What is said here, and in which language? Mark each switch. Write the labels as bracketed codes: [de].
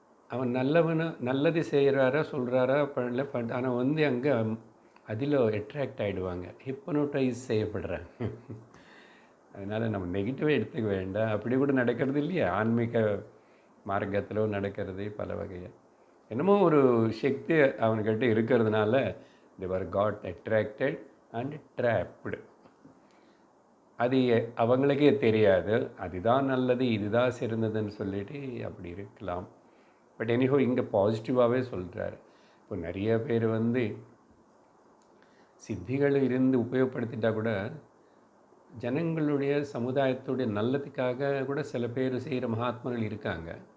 [ta] அவன் நல்லது செய்கிறாரா சொல்கிறாரா பண்ணல ஆனால் அங்கே அதில் அட்ராக்ட் ஆகிடுவாங்க, ஹிப்னோட்டைஸ் செய்யப்படுறாங்க. அதனால் நம்ம நெகட்டிவாக எடுத்துக்க வேண்டாம். அப்படி கூட நடக்கிறது இல்லையா, ஆன்மீக மார்க்கத்தில் நடக்கிறது பல வகையாக. என்னமோ ஒரு சக்தி அவன்கிட்ட இருக்கிறதுனால [en] they were got attracted and trapped. [ta] அது அவங்களுக்கே தெரியாது அதுதான் நல்லது இதுதான் சிறந்ததுன்னு சொல்லிட்டு அப்படி இருக்கலாம். [en] but anyhow [ta] இங்கே பாசிட்டிவாகவே சொல்கிறார். இப்போ நிறைய பேர் சித்திகள் இருந்து உபயோகப்படுத்திட்டா கூட ஜனங்களுடைய சமுதாயத்துடைய நல்லதுக்காக கூட சில பேர் செய்கிற மகாத்மாக்கள் இருக்காங்க.